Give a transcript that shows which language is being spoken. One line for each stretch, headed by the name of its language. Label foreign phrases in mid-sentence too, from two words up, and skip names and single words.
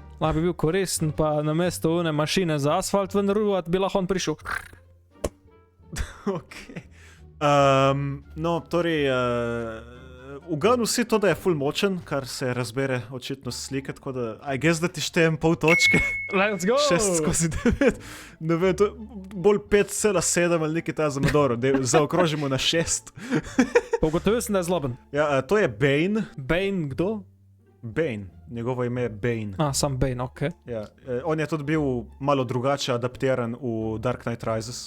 Slovenian: Lahko bi bil koristen, pa namesto one mašine za asfalt ven ruvati, bi lahko on prišel. Ok. No, torej, uganil si to, da je ful močen, kar se razbere očitno s slike, tako da,
English: I guess,
Slovenian: da ti štejem pol točke.
English: Let's go!
Slovenian: 6/9. Ne vem, to bolj 5,7 ali nekaj ta za Madoro, zaokrožimo na 6. Pogotovil sem, da je zloben. Ja, to je Bane. Bane, kdo? Bane, njegovo ime je Bane. Sam Bane, ok. Ja, on je tudi bil malo drugače adaptiran v Dark Knight Rises.